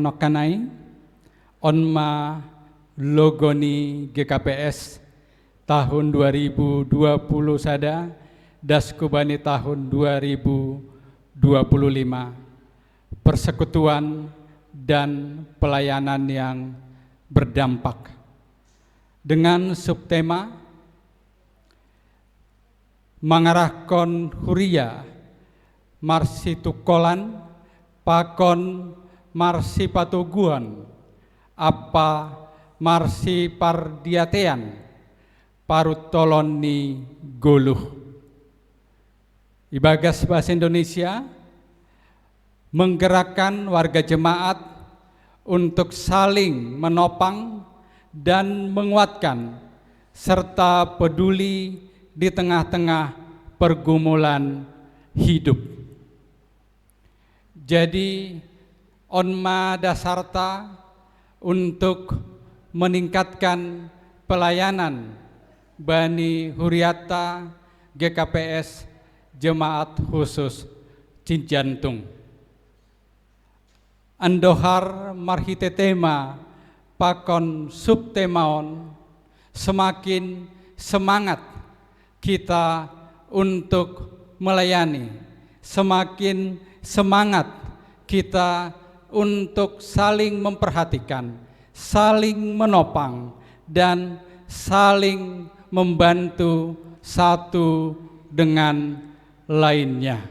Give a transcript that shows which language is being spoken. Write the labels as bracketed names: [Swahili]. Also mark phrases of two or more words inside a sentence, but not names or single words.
[Batak Simalungun] nokanai onma logoni GKPS tahun 2020 sada das kubani tahun 2025 [Indonesian] persekutuan dan pelayanan yang berdampak dengan subtema mengarahkan huria [Batak Simalungun] marsitukolan pakon marsi patuguan apa marsi pardiatean parutolon ni goluh. [Indonesian] Ibagas bahasa Indonesia menggerakkan warga jemaat untuk saling menopang dan menguatkan serta peduli di tengah-tengah pergumulan hidup. Jadi [Batak Simalungun] onma dasarta [Indonesian] untuk meningkatkan pelayanan [Batak Simalungun] Bani Huriata [Indonesian] GKPS Jemaat Khusus Cijantung. [Batak Simalungun] Andohar marhite tema pakon subtemaon [Indonesian] semakin semangat kita untuk melayani, semakin semangat kita untuk saling memperhatikan, saling menopang, dan saling membantu satu dengan lainnya.